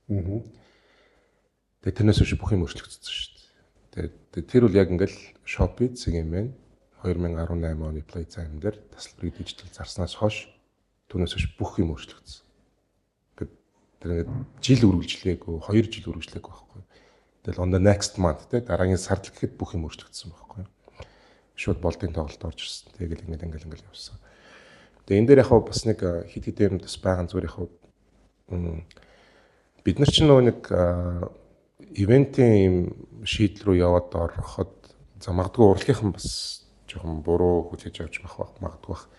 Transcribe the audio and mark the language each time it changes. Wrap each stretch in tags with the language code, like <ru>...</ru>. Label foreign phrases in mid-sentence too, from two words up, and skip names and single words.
<mn>Тэгээ тэрнээс биш бүх юм өөрчлөгдсөн шүү дээ. Тэгээ тэр бол яг ингээл Shopee зэг юм байна. 2018 оны Playtime дээр тасалбарыг дижитал зарснаас хойш түүнээс биш бүх юм өөрчлөгдсөн. Тэр ингээд жил үргэлжлээгүй 2 жил үргэлжлээгүй байхгүй. Тэгэл</mn> <en>on the next month</en> <mn>те дараагийн сард л гэхэд бүх юм өөрчлөгдсөн байхгүй. Шууд болтын тоглолт орж ирсэн. Тэгэл ингээд явсан. Тэгээ энэ дээр яг бас нэг хит хит юм бас байгаа зүгээр яг бид нар ч нөгөө нэг ивентийн шийдэл рүү яваад ороход за магадгүй урлагийнхан бас жоохон буруу хүлээж авч магадгүй бах.</mn>